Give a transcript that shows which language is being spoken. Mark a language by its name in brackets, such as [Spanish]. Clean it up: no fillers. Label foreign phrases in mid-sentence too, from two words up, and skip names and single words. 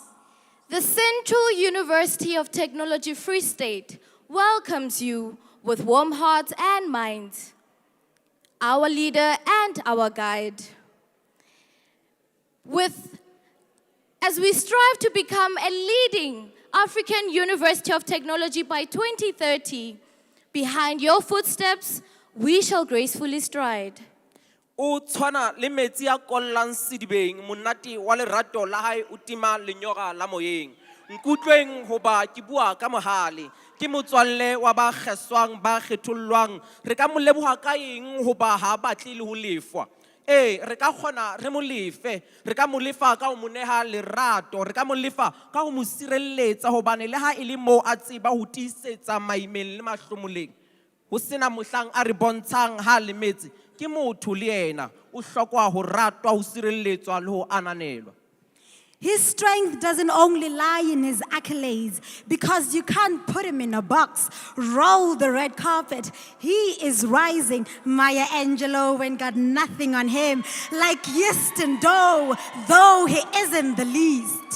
[English] The Central University of Technology Free State welcomes you with warm hearts and minds, our leader and our guide. As we strive to become a leading African University of Technology by 2030, behind your footsteps, we shall gracefully stride. [Southern Sotho] O tshwana le metsi a kollang sedibeng monate wa lerato la hae o tima lenyoga la moyeng. Nkutlweng hoba ke bua ka mohale ke motswalle wa ba kgeswang ba kgethollwang re ka mo leboha ka eng hoba ha batle le ho lefwa. Re ka kgona re mo lefe re ka mo lefa ka ho mo neha lerato re ka mo lefa ka ho mo sireletsa hobane le ha e le mo a tseba ho tiisetsa maimeng le mahlomoleng ho sena mohlang a re bontshang ha le metsi ke motho le yena o hlokwa ho ratwa ho sireletswa le ho ananelwa. [English] His strength doesn't only lie in his accolades, because you can't put him in a box. Roll the red carpet. He is rising. Maya Angelou ain't got nothing on him. Like yeast and dough, though he isn't the least.